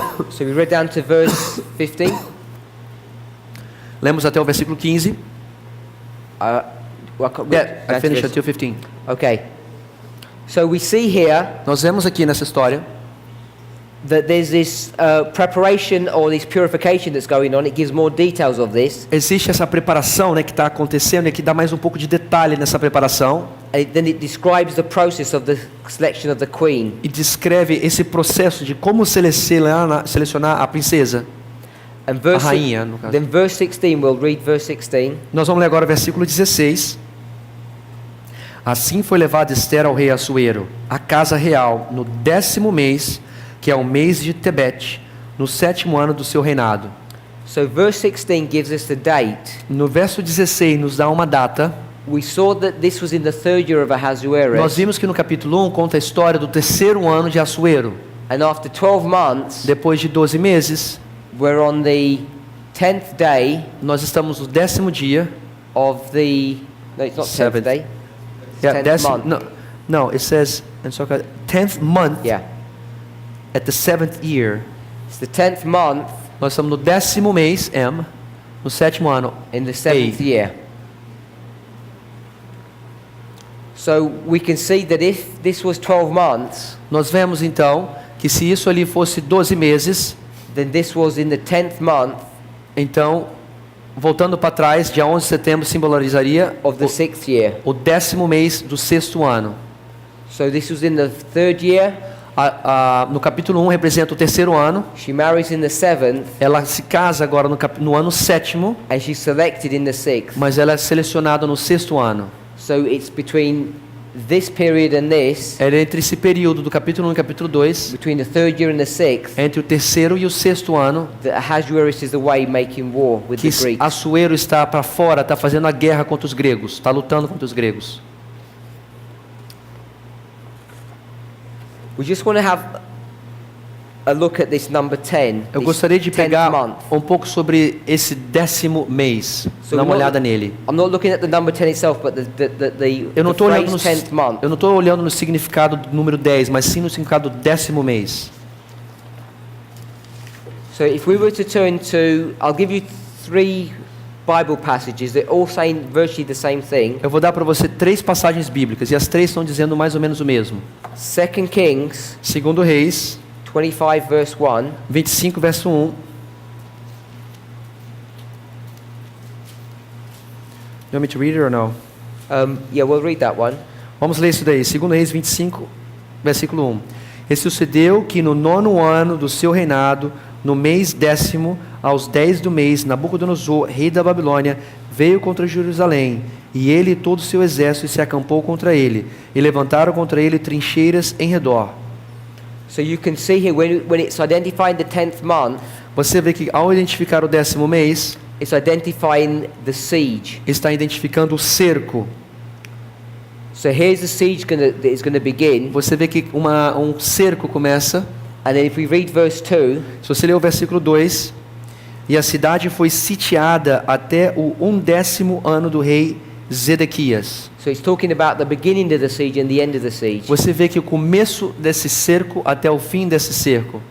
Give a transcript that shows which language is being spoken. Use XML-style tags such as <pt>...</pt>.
<en>So we read down to verse 15.</en> <pt>Lemos até o versículo 15.</pt> <en>Well, I can't read Yeah, I down to finished verse- until 15. Okay. So we see here</en> <pt>Nós vemos aqui nessa história</pt> <en>that there's this preparation or this purification that's going on. It gives more details of this.</en> <pt>existe essa preparação, né, que está acontecendo e que dá mais um pouco de detalhe nessa preparação</pt> <en>And then it describes the process of the selection of the queen.</en> <pt>e descreve esse processo de como selecionar a princesa,</pt> <en>And</en> <pt>a</pt> <en>verse,</en> <pt>rainha, no caso.</pt> <en>then verse 16, we'll read verse 16.</en> <pt>Nós vamos ler agora o versículo 16. Assim foi levada Esther ao rei Assuero, à casa real, no 10º mês, que é o mês de Tebete, no 7º ano do seu reinado.</pt> <en>So verse 16 gives us the date.</en> <pt>No verso 16 nos dá uma data.</pt> <en>We saw that this was in the 3rd year of</en> <pt>Nós</pt> <en>Ahasuerus.</en> <pt>vimos que no capítulo 1 conta a história do 3º ano de Assuero.</pt> <en>And after 12 months,</en> <pt>Depois de 12 meses,</pt> <en>we're on the 10th day</en> <pt>nós estamos no 10º dia.</pt> <en>of the... No, it's not 10th Seventh. day. Yeah, 10th month. No, it says, 10th month Yeah. at the 7th year. It's the 10th month</en> <pt>Nós estamos no 10º mês, no 7º ano.</pt> <en>in the 7th Eighth. year. So we can see that if this was 12 months,</en> <pt>Nós vemos então que se isso ali fosse 12 meses,</pt> <en>then this was in the 10th month</en> <pt>então, voltando para trás, dia 11 de setembro simbolizaria</pt> <en>of the 6th year.</en> <pt>o 10º mês do 6º ano.</pt> <en>So this was in the 3rd year.</en> <pt>No capítulo 1 representa o 3º ano.</pt> <en>She marries in the 7th,</en> <pt>Ela se casa agora no ano 7º,</pt> <en>and she's selected in the 6th.</en> <pt>mas ela é selecionada no 6º ano.</pt> <en>So it's between this period and this,</en> <pt>É entre esse período do capítulo 1 e capítulo 2,</pt> <en>between the 3rd year and the 6th,</en> <pt>entre o 3º e o 6º ano,</pt> <en>that Ahasuerus is away making war with</en> <pt>que</pt> <en>the Greeks.</en> <pt>Assuero está para fora, está fazendo a guerra contra os gregos, está lutando contra os gregos.</pt> <en>We just want to have a look at this number 10.</en> <pt>Eu</pt> <en>this</en> <pt>gostaria de</pt> <en>10th</en> <pt>pegar</pt> <en>month.</en> <pt>um pouco sobre esse 10º mês,</pt> <en>So</en> <pt>dar uma</pt> <en>we're not-</en> <pt>olhada nele.</pt> <en>I'm not looking at the number 10 itself, but</en> <pt>Eu não</pt> <en>the</en> <pt>estou olhando,</pt> <en>phrase 10th month.</en> <pt>eu não estou olhando no significado do número 10, mas sim no significado do 10º mês.</pt> <en>So if we were to turn to, I'll give you 3 Bible passages that all saying virtually the same thing.</en> <pt>Eu vou dar para você 3 passagens bíblicas, e as 3 estão dizendo mais ou menos o mesmo.</pt> <en>2 Kings</en> <pt>2 Reis,</pt> <en>25 verse 1.</en> <pt>25, verso 1.</pt> <en>You want me to read it or no? Yeah, we'll read that one.</en> <pt>Vamos ler isso daí. 2 Reis 25, versículo 1. E sucedeu que no 9º ano do seu reinado, no mês 10º, aos 10 do mês, Nabucodonosor, rei da Babilônia, veio contra Jerusalém, e ele e todo o seu exército se acampou contra ele, e levantaram contra ele trincheiras em redor.</pt> <en>So you can see here when it's identifying the 10th month,</en> <pt>Você vê que ao identificar o 10º mês,</pt> <en>it's identifying the siege.</en> <pt>está identificando o cerco.</pt> <en>So here's the siege that is going to begin.</en> <pt>Você vê que um cerco começa.</pt> <en>And then if we read verse 2,</en> <pt>Se você ler o versículo 2, e a cidade foi sitiada até o 11º ano do rei Zedequias.</pt> <en>so it's talking about the beginning of the siege and the end of the siege.</en> <pt>Você vê que o começo desse cerco até o fim desse cerco,</pt>